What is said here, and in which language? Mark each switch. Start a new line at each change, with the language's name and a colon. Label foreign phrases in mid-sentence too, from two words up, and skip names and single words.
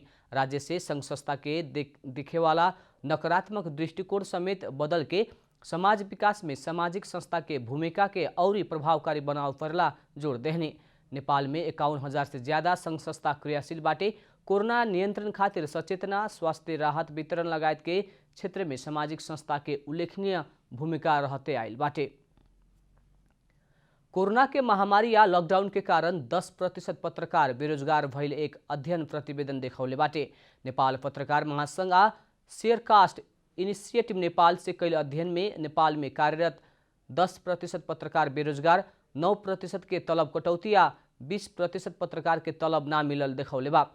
Bhojpuri: राज्य से संघ संस्था के दिखे वाला नकारात्मक दृष्टिकोण समेत बदल के समाज विकास में सामाजिक संस्था के भूमिका के और प्रभावकारी बनाव पड़ला जोड़ देहनी। नेपाल में 51,000 से ज्यादा संघ संस्था क्रियाशील बाटे। कोरोना नियंत्रण खातिर सचेतना, स्वास्थ्य राहत वितरण लगायत के क्षेत्र में सामाजिक संस्था के उल्लेखनीय भूमिका रहते आयल बाटे। कोरोना के महामारी या लॉकडाउन के कारण 10% पत्रकार बेरोजगार भइल एक अध्ययन प्रतिवेदन देखौले बाटे। नेपाल पत्रकार महासंघ आ शेयरकास्ट इनिशिएटिव नेपाल से कैल अध्ययन में नेपाल में कार्यरत 10% पत्रकार बेरोजगार, 9% के तलब कटौती आ 20% पत्रकार के तलब ना मिलल देखौले बा।